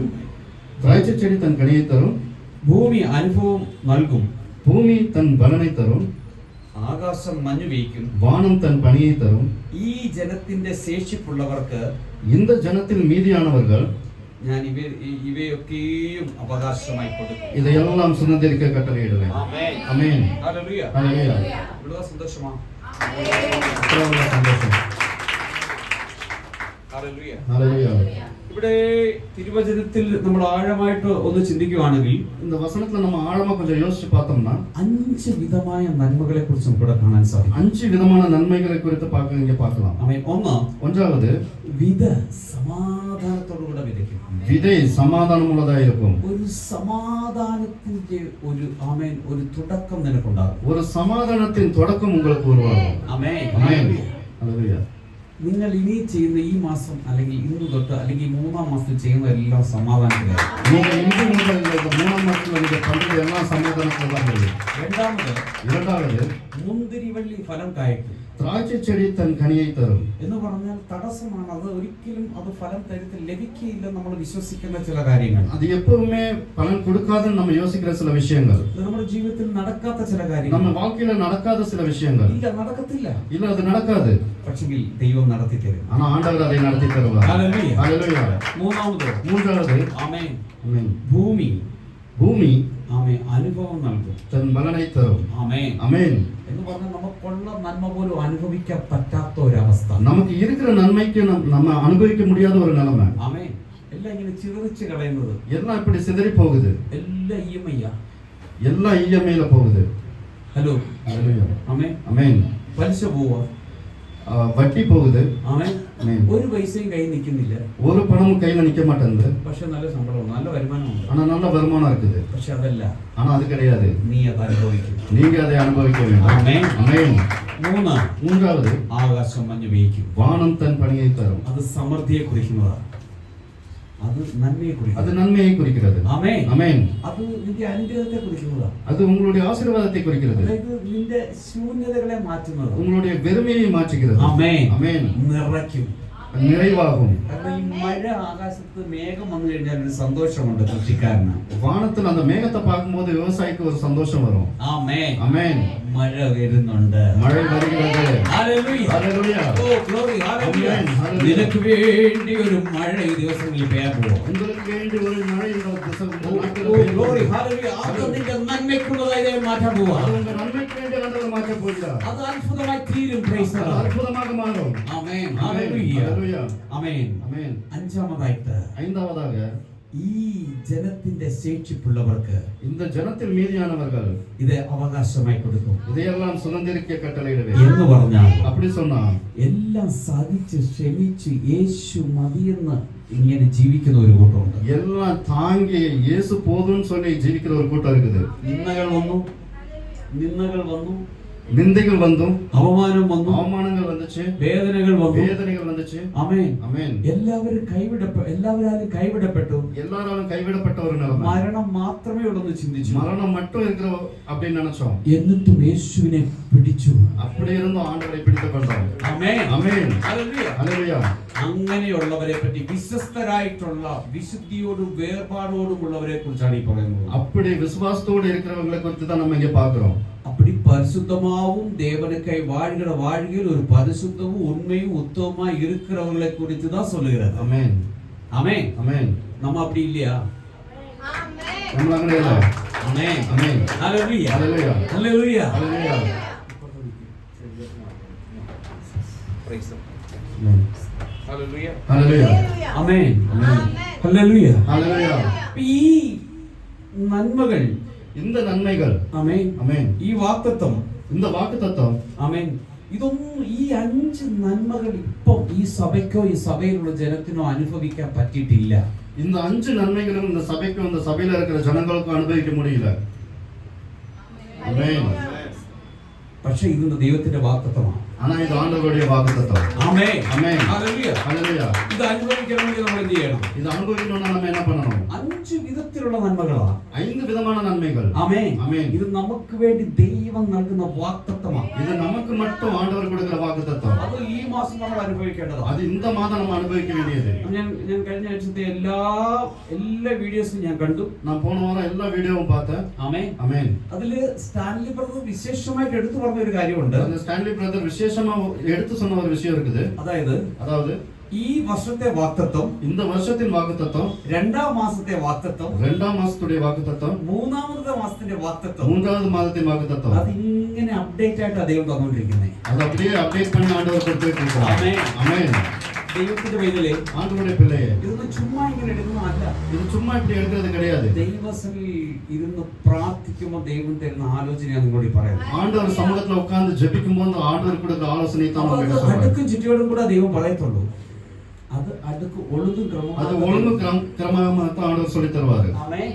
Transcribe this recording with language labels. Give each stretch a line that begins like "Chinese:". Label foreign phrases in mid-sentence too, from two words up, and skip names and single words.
Tamil: திராட்சை செடி தன் கனியை தரும்.
Malayalam: ഭൂമി അനുഭവം നൽകും,
Tamil: பூமி தன் பலனை தரும்.
Malayalam: ആകാശം മഞ്ഞു വീയ്ക്കും,
Tamil: வானம் தன் பனியை தரும்.
Malayalam: ഈ ജനത്തിന്റെ ശേഷിപ്പുള്ളവർക്ക്,
Tamil: இந்த ஜனத்தில் மீதியானவர்கள்,
Malayalam: ഞാൻ ഇവയൊക്കെയും അവകാശമായി കൊടുക്കും.
Tamil: இதையெல்லாம் சுதந்திரிக்க கட்டளையிடுவேன்.
Malayalam: ആമേൻ.
Tamil: ஆமென்.
Malayalam: ഹല്ലേലൂയ.
Tamil: ஹல்லேலூயா.
Malayalam: ഇവിടുത്തെ സന്തോഷമാ.
Tamil: எவ்வளவு சந்தோஷம்.
Malayalam: ഹല്ലേലൂയ.
Tamil: ஹல்லேலூயா.
Malayalam: ഇവിടെ തിരുവചനത്തിൽ നമ്മൾ ആഴമായിട്ട് ഒന്ന് ചിന്തിക്കുകയാണെങ്കിൽ
Tamil: இந்த வசனத்துல நம்ம ஆழமா கொஞ்சம் யோசிச்சு பார்த்தோம்னா
Malayalam: 5 വിധമായ നന്മകളെ കുറിച്ച് നമുക്ക് ഇവിടെ കാണാൻ സാധിക്കും.
Tamil: 5 விதமான நன்மைகளை குறித்து இங்க பார்க்கலாம்.
Malayalam: ആമേൻ.
Tamil: ஒன்றாவது,
Malayalam: വിത സമാധാനത്തോടുകൂടെ വിതയ്ക്കും.
Tamil: விதை சமாதானம் உள்ளதா இருக்கும்.
Malayalam: ഒരു സമാധാനത്തിന്റെ ഒരു തുടക്കം നിനക്കുണ്ടാകും.
Tamil: ஒரு சமாதானத்தின் தொடக்கம் உங்களுக்கு உருவாகும்.
Malayalam: ആമേൻ.
Tamil: ஆமென். ஹல்லேலூயா.
Malayalam: നിങ്ങൾ ഇനി ചെയ്യുന്ന ഈ മാസം അല്ലെങ്കിൽ ഇന്ന് തൊട്ട് അല്ലെങ്കിൽ 3-ാം മാസത്തിൽ ചെയ്യുന്ന എല്ലാം സമാധാനത്തിലായിരിക്കും.
Tamil: நீங்க இன்று முதல் இந்த 3ஆம் மாசத்துல நீங்க பண்றது எல்லாம் சமாதானத்துல தான் இருக்கும். இரண்டாவது,
Malayalam: മുന്തിരിവള്ളി ഫലം കായ്ക്കും.
Tamil: திராட்சை செடி தன் கனியை தரும்.
Malayalam: എന്ന് പറഞ്ഞാൽ തടസ്സമാണ്. അത് ഒരിക്കലും അത് ഫലം തരത്തിൽ ലഭിക്കില്ല നമ്മൾ വിശ്വസിക്കുന്ന ചില കാര്യങ്ങൾ.
Tamil: அது எப்பவுமே பலன் கொடுக்காதுன்னு நம்ம யோசிக்கிற சில விஷயங்கள்,
Malayalam: ഇത് നമ്മുടെ ജീവിതത്തിൽ നടക്കാത്ത ചില കാര്യങ്ങൾ,
Tamil: நம்ம வாழ்க்கையில நடக்காத சில விஷயங்கள்.
Malayalam: ഇല്ല, നടക്കത്തില്ല.
Tamil: இல்ல, அது நடக்காது.
Malayalam: പക്ഷെങ്കിൽ ദൈവം നടത്തി തരും.
Tamil: ஆனா ஆண்டவர் அதை நடத்தி தருவார்.
Malayalam: ഹല്ലേലൂയ.
Tamil: ஹல்லேலூயா. மூன்றாவது,
Malayalam: ആമേൻ.
Tamil: ஆமென்.
Malayalam: ഭൂമി
Tamil: ஆமென்
Malayalam: അനുഭവം നൽകും,
Tamil: தன் பலனை தரும்.
Malayalam: ആമേൻ.
Tamil: ஆமென்.
Malayalam: എന്ന് പറഞ്ഞാൽ നമുക്കുള്ള നന്മ പോലും അനുഭവിക്കാൻ പറ്റാത്ത ഒരവസ്ഥ.
Tamil: நமக்கு இருக்கிற நன்மைக்கு நம்ம அனுபவிக்க முடியாத ஒரு நிலைமை.
Malayalam: ആമേൻ. എല്ലാം ഇങ്ങനെ ചിതറിച്ച് കളയുന്നത്,
Tamil: எல்லாம் இப்படி சிதறி போகுது.
Malayalam: എല്ലാം EMI.
Tamil: எல்லாம் இஎம்ஐல போகுது.
Malayalam: ഹലോ.
Tamil: ஹல்லேலூயா.
Malayalam: ആമേൻ.
Tamil: ஆமென்.
Malayalam: പലിശ പോവാ,
Tamil: வட்டி போகுது.
Malayalam: ആമേൻ.
Tamil: ஆமென்.
Malayalam: ഒരു പൈസയും കയ്യിൽ നിൽക്കുന്നില്ല,
Tamil: ஒரு பணமும் கையில நிக்க மாட்டேங்குது.
Malayalam: പക്ഷെ നല്ല ശമ്പളമുണ്ട്, നല്ല വരുമാനമുണ്ട്.
Tamil: ஆனா நல்ல வருமானம் இருக்குது.
Malayalam: പക്ഷെ അതല്ല,
Tamil: ஆனா அது கிடையாது.
Malayalam: നീ അത് അനുഭവിക്കും.
Tamil: நீங்க அதை அனுபவிக்க வேண்டும்.
Malayalam: ആമേൻ.
Tamil: ஆமென்.
Malayalam: മൂന്നാമത്,
Tamil: மூன்றாவது,
Malayalam: ആകാശം മഞ്ഞ് വീയ്ക്കും.
Tamil: வானம் தன் பணியை தரும்.
Malayalam: അത് സമൃദ്ധിയെ കുറിക്കുന്നതാണ്, അത് നന്മയെ
Tamil: அது
Malayalam: കുറിക്കുന്നു.
Tamil: நன்மையை குறிக்கிறது.
Malayalam: ആമേൻ.
Tamil: ஆமென்.
Malayalam: അത് നിന്റെ അനുഗ്രഹത്തെ കുറിക്കുന്നതാണ്.
Tamil: அது உங்களுடைய ஆசீர்வாதத்தை குறிக்கிறது.
Malayalam: അതായത് നിന്റെ ശൂന്യതകളെ മാറ്റുന്നത്.
Tamil: உங்களுடைய வெறுமையை மாற்றுகிறது.
Malayalam: ആമേൻ.
Tamil: ஆமென்.
Malayalam: നിറയ്ക്കും.
Tamil: நிறைவாகும்.
Malayalam: കാരണം ഈ മഴ, ആകാശത്ത് മേഘം വന്നു കഴിഞ്ഞാൽ ഒരു സന്തോഷമുണ്ട് കൃഷിക്കാരന്.
Tamil: வானத்துல அந்த மேகத்தை பார்க்கும்போது விவசாயிக்கு ஒரு சந்தோஷம் வரும்.
Malayalam: ആമേൻ.
Tamil: ஆமென்.
Malayalam: മഴ വരുന്നുണ്ട്.
Tamil: மழை வருகிறது.
Malayalam: ഹല്ലേലൂയ. ഹല്ലേലൂയ.
English: Oh glory.
Malayalam: ഹല്ലേലൂയ. ആമേൻ. ഹല്ലേലൂയ. നിനക്ക് വേണ്ടി ഒരു മഴ ഈ ദിവസങ്ങളിൽ പെയ്യാൻ പോകും.
Tamil: உங்களுக்கு வேண்டி ஒரு மழை இந்த
English: Oh glory.
Malayalam: ഹല്ലേലൂയ. അത് നിന്റെ നന്മയ്ക്കുള്ളതായി ദൈവം മാറ്റാൻ പോവാ.
Tamil: அது உங்க நன்மைக்கு வேண்டி ஆண்டவர் மாற்ற போகிறார்.
Malayalam: അത് അത്ഭുതമായി തീരും.
English: Praise the
Tamil: அது
English: ലോർഡ്.
Tamil: அற்புதமாக மாறும்.
Malayalam: ആമേൻ.
Tamil: ஆமென்.
Malayalam: ഹല്ലേലൂയ.
Tamil: ஹல்லேலூயா.
Malayalam: ആമേൻ.
Tamil: ஆமென்.
Malayalam: അഞ്ചാമതായിട്ട്,
Tamil: ஐந்தாவதாக,
Malayalam: ഈ ജനത്തിന്റെ ശേഷിപ്പുള്ളവർക്ക്
Tamil: இந்த ஜனத்தில் மீதியானவர்கள்
Malayalam: ഇത് അവകാശമായി കൊടുക്കും.
Tamil: இதையெல்லாம் சுதந்திரிக்க கட்டளையிடுவேன்.
Malayalam: എന്ന് പറഞ്ഞാൽ
Tamil: அப்படி சொன்னா
Malayalam: എല്ലാം സഹിച്ച് ക്ഷമിച്ച് യേശു മതിയെന്ന് ഇങ്ങനെ ജീവിക്കുന്ന ഒരു കൂട്ടമുണ്ട്.
Tamil: எல்லாம் தாங்கி இயேசு போதும்னு சொல்லி ஜீவிக்கிற ஒரு கூட்டம் இருக்குது.
Malayalam: നിന്ദകൾ വന്നു, നിന്ദകൾ വന്നു, അവമാനം വന്നു, അവമാനങ്ങൾ വന്നിച്ച്, വേദനകൾ വന്നു. വേദനകൾ വന്നിച്ച്. ആമേൻ. ആമേൻ. എല്ലാവരാലും കൈവിടപ്പെട്ടു.
Tamil: எல்லாராலும் கைவிடப்பட்ட ஒரு நிலைமை.
Malayalam: മരണം മാത്രമേ ഉള്ളെന്ന് ചിന്തിച്ചു.
Tamil: மரணம் மட்டும் இருக்கிற அப்படின்னு நினைச்சோம்.
Malayalam: എന്നിട്ടും യേശുവിനെ പിടിച്ചു.
Tamil: அப்படி இருந்தும் ஆண்டவரை பிடித்துக் கொண்டோம்.
Malayalam: ആമേൻ.
Tamil: ஆமென்.
Malayalam: ഹല്ലേലൂയ.
Tamil: ஹல்லேலூயா.
Malayalam: അങ്ങനെയുള്ളവരെ പറ്റി, വിശ്വസ്തരായിട്ടുള്ള വിശുദ്ധിയോടും വേർപാടോടുമുള്ളവരെ കുറിച്ചാണ് ഈ പറയുന്നത്.
Tamil: அப்படி விசுவாசத்தோடு இருக்கிறவங்களை குறித்து தான் நம்ம இங்க பார்க்கிறோம். அப்படி பரிசுத்தமாவும் தேவனுக்காய் வாழ்கிற வாழ்க்கையில் ஒரு பரிசுத்தமும் உண்மையும் உத்தமமா இருக்கிறவர்களை குறித்து தான் சொல்லுகிறது. ஆமென். ஆமென். ஆமென். நம்ம அப்படி இல்லையா? நம்ம അങ്ങനെ இல்ல. ஆமென். ஆமென். ஹல்லேலூயா. ஹல்லேலூயா. ஹல்லேலூயா. ஹல்லேலூயா.
English: Praise the
Tamil: ஆமென்.
English: Hallelujah.
Tamil: ஹல்லேலூயா.
English: Amen. Amen. Hallelujah.
Tamil: ஹல்லேலூயா.
Malayalam: ഈ നന്മകൾ,
Tamil: இந்த നന്മകൾ,
Malayalam: ആമേൻ,
Tamil: ஆமென்,
Malayalam: ഈ വാഗ്ദത്തം,
Tamil: இந்த വാഗ്ദത്തം,
Malayalam: ആമേൻ, ഇതൊന്നും ഈ 5 നന്മകൾ ഇപ്പം ഈ സഭയ്ക്കോ ഈ സഭയിലുള്ള ജനത്തിനോ അനുഭവിക്കാൻ പറ്റിയിട്ടില്ല.
Tamil: இந்த 5 நன்மைகளும் இந்த சபைக்கும் இந்த சபையில இருக்கிற ஜனங்களுக்கும் அனுபவிக்க முடியல. ஆமென்.
Malayalam: പക്ഷേ ഇത് ദൈവത്തിന്റെ വാഗ്ദത്തമാണ്.
Tamil: ஆனா இது ஆண்டவருடைய வாக்குத்தத்தம்.
Malayalam: ആമേൻ.
Tamil: ஆமென்.
Malayalam: ഹല്ലേലൂയ.
Tamil: ஹல்லேலூயா.
Malayalam: ഇത് അനുഭവിക്കണമെങ്കിൽ നമ്മൾ എന്ത് ചെയ്യണം?
Tamil: இது அனுபவிக்கணும்னா நம்ம என்ன பண்ணணும்?
Malayalam: 5 വിധത്തിലുള്ള നന്മകളാണ്.
Tamil: 5 விதமான நன்மைகள்.
Malayalam: ആമേൻ.
Tamil: ஆமென்.
Malayalam: ഇത് നമുക്ക് വേണ്ടി ദൈവം നൽകുന്ന വാഗ്ദത്തമാണ്.
Tamil: இது நமக்கு மட்டும் ஆண்டவர் கொடுக்கிற வாக்குத்தத்தம்.
Malayalam: അത് ഈ മാസം നമ്മൾ അനുഭവിക്കേണ്ടതാണ്.
Tamil: அது இந்த மாதம் நம்ம அனுபவிக்க வேண்டியது.
Malayalam: ഞാൻ കഴിഞ്ഞ ആഴ്ചത്തെ എല്ലാ വീഡിയോസും ഞാൻ കണ്ടു.
Tamil: நான் போன வாரம் எல்லா வீடியோவும் பார்த்தேன்.
Malayalam: ആമേൻ.
Tamil: ஆமென்.
Malayalam: അതില് സ്റ്റാൻലി ബ്രദർ വിശേഷമായിട്ട് എടുത്തു പറഞ്ഞ ഒരു കാര്യമുണ്ട്.
Tamil: அந்த ஸ்டான்லி பிரதர் விசேஷமா எடுத்து சொன்ன ஒரு விஷயம் இருக்குது. அதாவது
Malayalam: ഈ വർഷത്തെ വാഗ്ദത്തം,
Tamil: இந்த வருஷத்தின் வாக்குத்தத்தம்,
Malayalam: 2ാം മാസത്തെ വാഗ്ദത്തം,
Tamil: 2ஆம் மாசத்துடைய வாக்குத்தத்தம்,
Malayalam: 3ാമത്തെ മാസത്തിന്റെ വാഗ്ദത്തം,
Tamil: 3வது மாதத்தின் வாக்குத்தத்தம்.
Malayalam: അത് ഇങ്ങനെ അപ്ഡേറ്റ് ആയിട്ട് അദ്ദേഹം തന്നുകൊണ്ടിരിക്കുന്നത്.
Tamil: அது அப்படியே அப்டேட் பண்ணி ஆண்டவர் கொடுத்துட்டு இருக்கார்.
Malayalam: ആമേൻ.
Tamil: ஆமென்.
Malayalam: ദൈവത്തിന്റെ വൈതലേ,
Tamil: ஆண்டவருடைய பிள்ளையே,
Malayalam: ഇതൊന്നും ചുമ്മാ ഇങ്ങനെ എടുക്കുന്നതല്ല.
Tamil: இது சும்மா இப்படி எடுக்கிறது கிடையாது.
Malayalam: ദൈവസഭയിൽ ഇരുന്ന് പ്രാർത്ഥിക്കുമ്പോൾ ദൈവം തരുന്ന ആലോചനയാണ് നിങ്ങളോട് പറയുന്നത്.
Tamil: ஆண்டவர் சமூகத்துல உட்கார்ந்து ஜெபிக்கும்போது ஆண்டவர் கொடுக்கிற ஆலோசனை தான் உங்களுக்கு சொல்றாரு.
Malayalam: അടുക്കും ചുറ്റിയോടും കൂടെ ദൈവം പറയത്തുള്ളൂ. അത് അടുക്ക് ഒഴുകും
Tamil: அது ஒழுங்கு கிரமமா தான் ஆண்டவர் சொல்லி தருவாரு.
Malayalam: ആമേൻ.